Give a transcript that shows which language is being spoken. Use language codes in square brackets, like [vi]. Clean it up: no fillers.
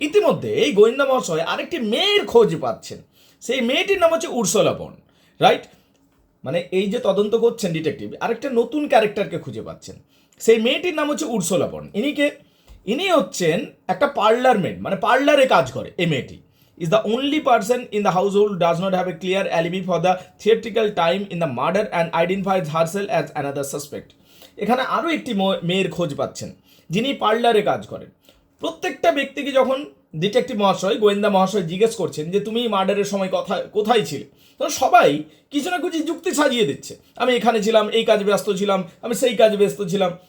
[bn] ইতিমধ্যে এই গোয়েন্দা মহাশয় আরেকটি মেয়ের খোঁজ পাচ্ছেন, সেই মেয়েটির নাম হচ্ছে উর্সুলা বন্ড, রাইট? মানে এই যে তদন্ত করছেন ডিটেকটিভ, আরেকটা নতুন ক্যারেক্টারকে খুঁজে পাচ্ছেন, সেই মেয়েটির নাম হচ্ছে উর্সুলা বন্ড। ইনি হচ্ছেন একটা পার্লার মেড, মানে পার্লারে কাজ করে। এই মেয়েটি [en] is the only person in the household does not have a clear alibi for the theatrical time in the murder and identifies herself as another suspect. [bn] এখানে আরও একটি মেয়ের খোঁজ পাচ্ছেন, যিনি পার্লারে কাজ করেন। প্রত্যেকটা ব্যক্তিকে যখন ডিটেকটিভ মহাশয়, গোয়েন্দা মহাশয় জিজ্ঞেস করছেন যে তুমি মার্ডারের সময় কোথায় ছিলে, তখন সবাই কিছু না কিছু যুক্তি সাজিয়ে দিচ্ছে, আমি এখানে ছিলাম, এই কাজে ব্যস্ত ছিলাম, আমি সেই কাজে ব্যস্ত ছিলাম।